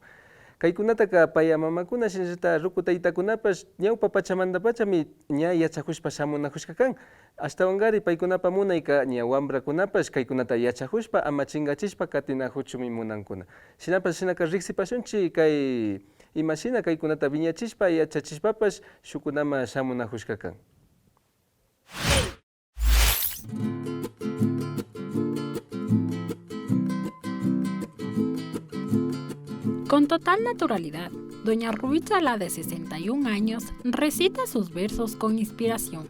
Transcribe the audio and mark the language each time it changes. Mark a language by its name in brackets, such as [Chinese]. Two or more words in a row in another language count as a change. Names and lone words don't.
[Quechua] Kaykunataka paya mamakuna shinallata ruku taytakunapash ñawpa pachamantapachami ña yachahushpa shamunahushka kan. Ashtawangari paykunapa munayka ña wambrakunapash kaykunata yachahushpa ama chingachishpa katinahuchumi munankuna. Shinapash shinaka riksipashunchi kay imashina kaykunata wiñachishpa yachachishpapash shukunama shamunahushka kan. [Spanish] Con total naturalidad, doña Rubí Chalá, de 61 años, recita sus versos con inspiración.